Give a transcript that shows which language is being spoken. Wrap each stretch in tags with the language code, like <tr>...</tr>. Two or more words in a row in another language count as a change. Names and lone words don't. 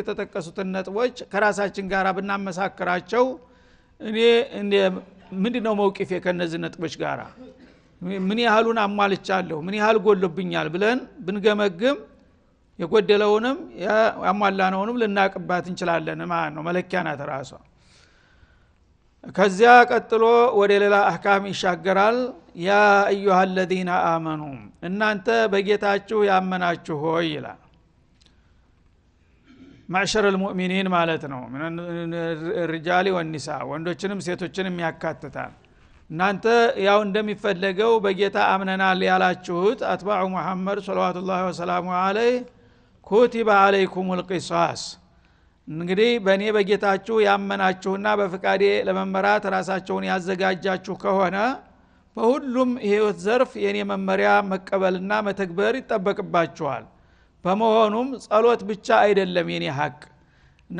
<am>የተጠቀሱትን ነጥቦች ከራሳችን ጋር ብናመሳክራቸው እኔ ምንድነው መውቂፌ ከነዚህ ነጥቦች ጋር ምን ያህሉን አሟልቻለሁ ምን ያህል ጎልብኛል ብለን ብንገመግም የጎደለውንም ያሟላነውንም ልናቅባት እንችላለን ማለት ነው። መለኪያ ናት ራሷ። ከዚያ ቀጥሎ ወደ ሌላ አህካም ይሻገራል</am> <ar>يا أيها الذين آمنوا</ar> <am>እናንተ በጌታችሁ ያመናችሁ ሆይ ይላል</am> <ar>معشر المؤمنين</ar> <am>ማለት ነው ምን</am> <ar>الرجال والنساء</ar> <am>ወንዶችንም ሴቶችንም ያካትታል እናንተ ያው እንደሚፈለገው በጌታ አምነናል ያላችሁት አትባዑ መሐመድ</am> <ar>صلى الله عليه وسلم كتب عليكم القصاص</ar> <am>እንግዲህ በእኔ በጌታችሁ ያመናችሁና በፍቃዴ ለመመራት ራሳቸውን ያዘጋጃችሁ ከሆነ በሁሉም ህይወት ዘርፍ የኔ መመሪያ መቀበልና መተግበር ይጠበቅባችኋል በመሆኑም ጸሎት ብቻ አይደለም የኔ ሐቅ እና</am>